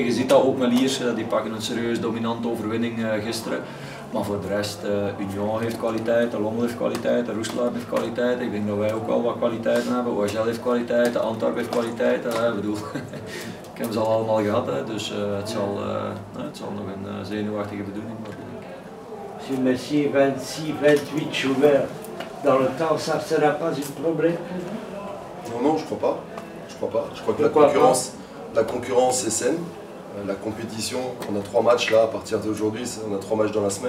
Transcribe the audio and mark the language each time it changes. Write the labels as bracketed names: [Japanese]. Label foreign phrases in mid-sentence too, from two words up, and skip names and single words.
[Dutch] Je ziet dat ook met Lierse, die pakken een serieus dominante overwinning gisteren. Maar voor de rest, Union heeft kwaliteit, Lommel heeft kwaliteit, Roeselaar heeft kwaliteit. Ik denk dat wij ook wel wat kwaliteiten hebben. OHL heeft kwaliteit, Antwerpen heeft kwaliteit. Ik bedoel, ik heb ze al allemaal gehad, dus het zal nog een zenuwachtige bedoeling worden. [French] Si vous mettez 26, 28 joueurs dans le temps, ça ne sera pas un problème? Non, je crois pas. Je crois que la concurrence est saine. La compétition, on a 3 matchs là à partir d'aujourd'hui, on a 3 matchs dans la semaine.